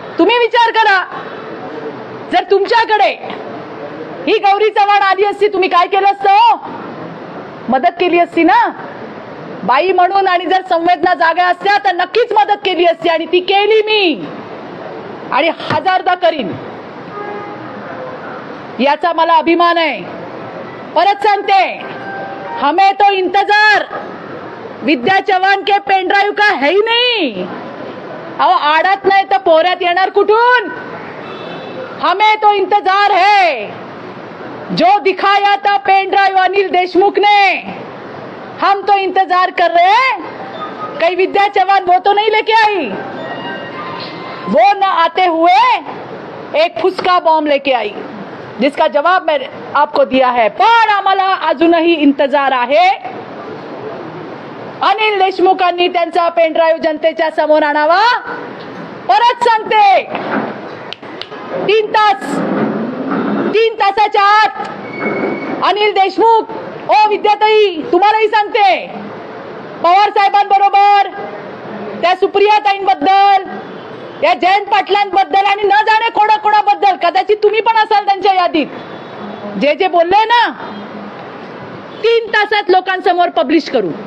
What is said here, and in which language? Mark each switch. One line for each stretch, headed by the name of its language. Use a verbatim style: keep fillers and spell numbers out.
Marathi: तुम्ही विचार करा, जर तुमच्याकडे ही गौरी चव्हाण आली असती, तुम्ही काय केलं असतं? मदत केली असती ना बाई म्हणून. आणि जर संवेदना जागा असत्या तर नक्कीच मदत केली असती. आणि ती केली मी आणि हजारदा करीन, याचा मला अभिमान आहे. परत सांगते,
Hindi: हमें तो इंतजार विद्या चव्हाण के पेनड्राइव का है ही नहीं.
Marathi: अहो आडत नाही तर पोऱ्यात येणार कुठून?
Hindi: हमें तो इंतजार है जो दिखाया था पेनड्राइव अनिल देशमुख ने. हम तो इंतजार कर रहे हैं कहीं विद्या चव्हाण वो तो नहीं लेके आई. वो न आते हुए एक फुसका बॉम्ब लेके आई, जिसका जवाब मैं आपको दिया है.
Marathi: पण आम्हाला अजूनही इंतजार आहे. अनिल देशमुखांनी त्यांचा पेनड्राईव्ह जनतेच्या समोर आणावा. परत सांगते, तीन तास तीन तासाच्या आत अनिल देशमुख, ओ विद्याताई, तुम्हालाही सांगते, पवार साहेबांबरोबर, त्या सुप्रियाताईंबद्दल, त्या जयंत पाटलांबद्दल आणि न जाणे कोणा कोणाबद्दल, कदाचित तुम्ही पण असाल त्यांच्या यादीत, जे जे बोलले ना, तीन तासात लोकांसमोर पब्लिश करू.